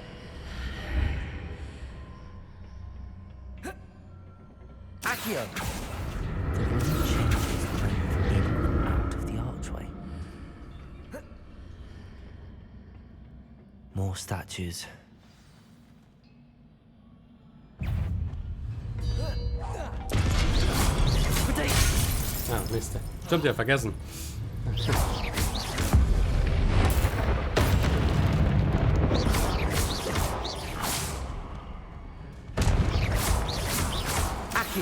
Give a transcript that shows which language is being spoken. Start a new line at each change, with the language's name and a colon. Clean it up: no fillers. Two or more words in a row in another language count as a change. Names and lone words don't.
English: Accio! The room changes length in and out of the archway. More statues.
German: Ah, Mist. Stimmt, ja, vergessen. Accio!